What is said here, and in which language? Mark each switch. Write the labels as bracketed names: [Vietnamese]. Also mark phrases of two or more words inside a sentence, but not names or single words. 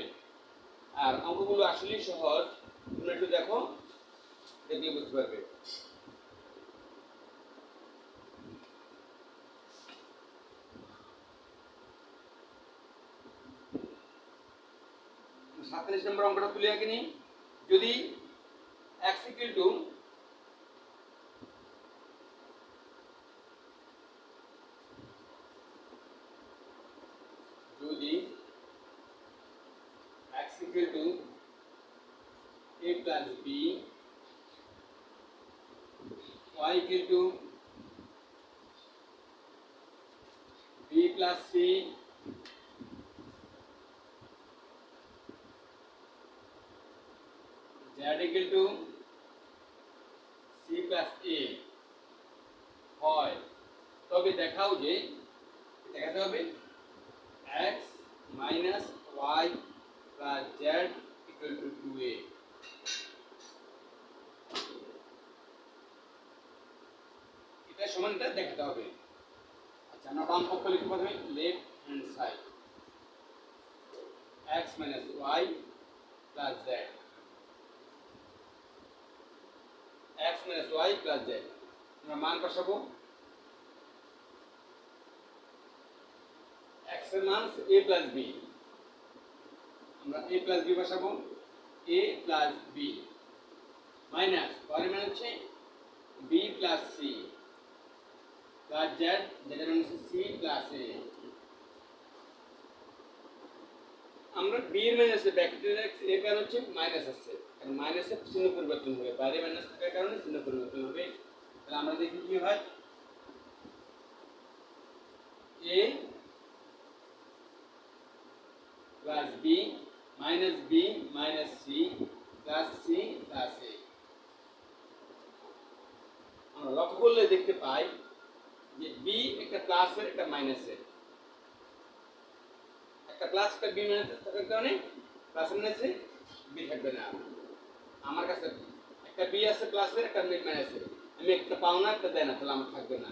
[Bangla] আর অঙ্কগুলো আসলেই সহজ, তোমরা একটু দেখো, দেখলে বুঝতে পারবে। সাতত্রিশ নম্বর অঙ্কটা তুলে আঁকে নি। [English] যদি x equal to a plus b, y equal to b plus c, z equal to c plus a [Bangla] হয়, তবে দেখাও যে দেখাতে হবে [English] x minus y plus z equal to 2a। [Bangla] এটা সমানটা দেখাতে হবে। আচ্ছা, আমরা বাম পক্ষ লিখব প্রথমে [English] left hand side x minus y plus z, x minus y plus z। [Bangla] আমরা মান বসাবো। x এর মান [English] a plus b, [Bangla] আমরা [English] a plus b [Bangla] বসাবো। [English] a plus b মাইনাস y [Bangla] এর মান হচ্ছে [English] b plus c plus z, z [Bangla] এর মান হচ্ছে [English] c plus a। [Bangla] আমরা b এর মান আছে ব্র্যাকেটের এর কারণ হচ্ছে মাইনাস আছে, কারণ মাইনাসের চিহ্ন পরিবর্তন হবে, বাইরে মাইনাস থাকার কারণে চিহ্ন পরিবর্তন হবে। তাহলে আমরা দেখি কি হয়, [English] a plus b minus b minus c plus c plus a। [Bangla] আমরা লক্ষ্য করলে দেখতে পাই যে b একটা প্লাসের একটা মাইনাসের, একটা প্লাস একটা বি মাইনাস থাকার কারণে প্লাস মাইনাসে বি থাকবে না। আমার কাছে একটা বি আছে প্লাসের একটা মাইনাসের, আমি একটা পাও না একটা দেয় না, তাহলে আমার থাকবে না।